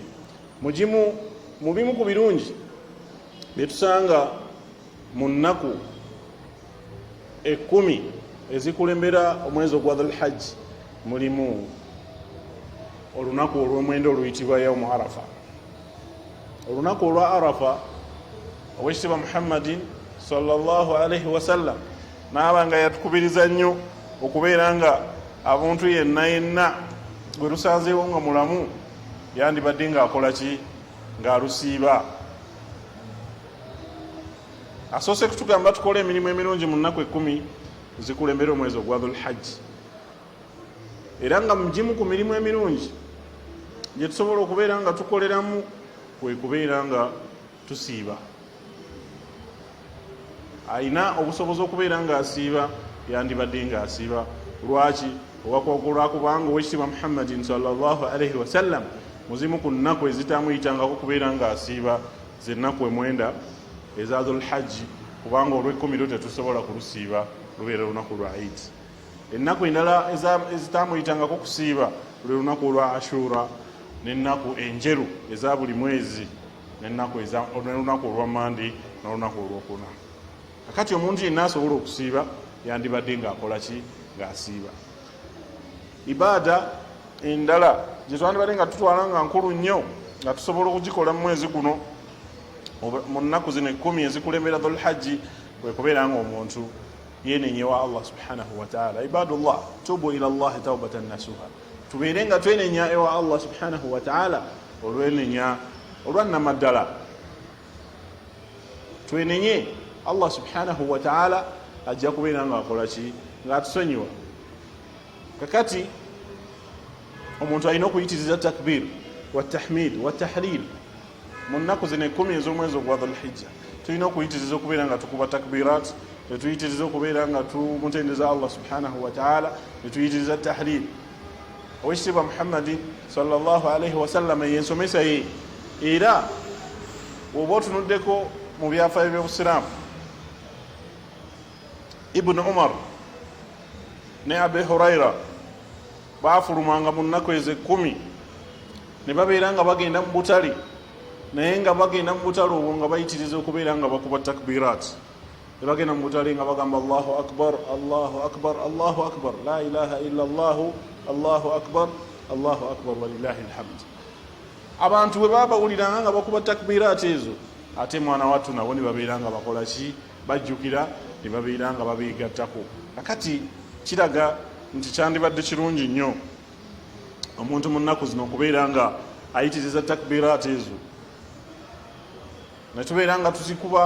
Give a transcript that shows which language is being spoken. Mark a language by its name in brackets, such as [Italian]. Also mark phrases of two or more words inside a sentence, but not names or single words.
[Ganda] Mu bimu ku birungi byetusanga mu nnaku 10 ezikulembera omwezi ogwa Dhulhajji mulimu olunaku olw'omwenda oluyitibwa [Arabic] يوم عرفة. [Ganda] Olunaku olwa Arafa owekitiibwa Muhammadin [Arabic] صلى الله عليه وسلم [Ganda] n'aba nga yatukubiriza nnyo okubeera nga abantu yenna gwe lusanzeewo nga mulamu yandibadde ng'akola ki, ng'alusiiba. Asoose kutugamba tukole emirimu emirungi mu nnaku 10 zikulembera omwezi ogwa Dhulhajji, era nga mugimu ku mirimu emirungi gye tusobola okubeera nga tukoleramu kwe kubeera nga tusiiba. Alina obusobozi okubeera nga asiiba, yandibadde nga asiiba. Lwaki? Olwakubanga owekitiibwa Muhammadin [Arabic] صلى الله عليه وسلم [Ganda] muzimu ku nnaku ezitamuyitangako kubeera nga asiiba zennaku 9 eza Dhulhajji, kubanga olw'10 tetusobola kulusiiba, lubeera lunaku lwa Eid. Ennaku endala ezitamuyitangako kusiiba lwe lunaku olwa Ashura, n'ennaku enjeru eza buli mwezi, n'olunaku olwa Mandi n'olunaku olwokuna. Kakati omuntu yenna asobola okusiiba yandibadde ng'akola ki, ng'asiiba. Ibaada endala gye twandibadde nga tutwala nga nkulu nnyo nga tusobola okugikola mu mwezi guno mu nnaku zino 10 ezikulembera Dhulhajji, kwekubeera nga omuntu yenenyewa Allah [Arabic] سبحانه وتعالى. عباد الله، توبوا إلى الله توبة نصوحا, [Ganda] tubeere nga twenenya ewa Allah [Arabic] سبحانه وتعالى [Ganda] olwenenya olwannamaddala, twenenye Allah [Arabic] سبحانه وتعالى [Ganda] ajja kubeera nga akola ki, nga atusonyiwa. Kakati omuntu alina okuyitiriza [Arabic] تكبير وتحميد وتهليل [Ganda] mu nnaku zino 10 ez'omwezi ogwa Dhulhijja. Tulina okuyitiriza okubeera nga tukuba takbirat, netuyitiriza okubeera nga tumutendeza Allah [Arabic] سبحانه وتعالى, [Ganda] netuyitiriza tahlil. Owekitiibwa Muhammadin [Arabic] صلى الله عليه وسلم [Ganda] yensomesa ye, era oba otunuddeko mu byafaayo by'obusiraamu, Ibn Umar ne Abi Huraira baafulumanga mu nnaku ezo 10 ne babeera nga bagenda mu butale, naye nga bagenda mu butale obwo nga bayitiriza okubeera nga bakuba takbirat. Ne bagenda mu butale nga bagamba [Arabic] الله أكبر، الله أكبر، الله أكبر، لا إله إلا الله، الله أكبر، الله أكبر ولله الحمد. [Ganda] Abantu bwe babawuliranga nga bakuba takbirat ezo, ate mwana wattu nabo ne babeera nga bakola ki, bajjukira ne babeera nga babeegattako. Kakati kiraga nti kyandibadde kirungi nnyo omuntu mu nnaku zino okubeera nga ayitiriza takbirat ezo, netubeera nga tuzikuba